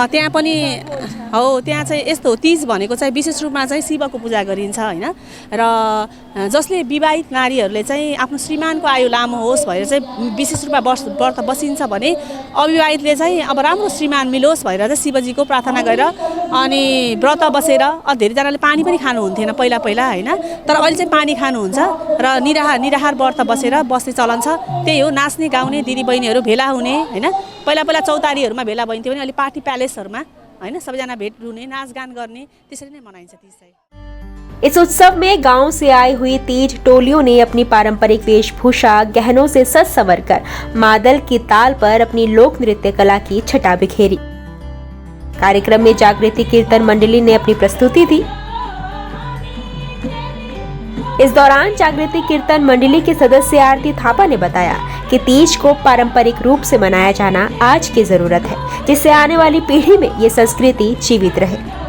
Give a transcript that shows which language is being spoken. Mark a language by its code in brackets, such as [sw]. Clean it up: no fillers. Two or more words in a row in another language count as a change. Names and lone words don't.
[ne] त्यहाँ पनि हो, त्यहाँ चाहिँ यस्तो हो, तीज भनेको चाहिँ विशेष रूपमा चाहिँ शिवको पूजा गरिन्छ होइन, र जसले विवाहित नारीहरूले चाहिँ आफ्नो श्रीमानको आयु लामो होस् भनेर चाहिँ विशेष रूपमा व्रत बसिन्छ भने अविवाहितले चाहिँ अब राम्रो श्रीमान मिलोस् भनेर चाहिँ शिवजीको प्रार्थना गरेर अनि व्रत बसेर, धेरैजनाले पानी पनि खानुहुन्थेन पहिला पहिला होइन, तर अहिले चाहिँ पानी खानुहुन्छ र निराहार व्रत बस्ने चलन छ। त्यही हो, नाच्ने गाउने दिदीबहिनीहरू भेला हुने होइन, पहिला पहिला चौतारीहरूमा भेला भइन्थ्यो भने अहिले पार्टी प्यालेसहरूमा होइन, सबैजना भेट हुने, नाचगान गर्ने, त्यसरी नै मनाइन्छ तीज चाहिँ। [hi] इस उत्सव में गांव से आई हुई तीज टोलियों ने अपनी पारंपरिक वेशभूषा गहनों से सज संवर कर मादल की ताल पर अपनी लोक नृत्य कला की छटा बिखेरी। कार्यक्रम में जागृति कीर्तन मंडली ने अपनी प्रस्तुति दी। इस दौरान जागृति कीर्तन मंडली के सदस्य आरती थापा ने बताया कि तीज को पारंपरिक रूप से मनाया जाना आज की जरूरत है, जिससे आने वाली पीढ़ी में ये संस्कृति जीवित रहे।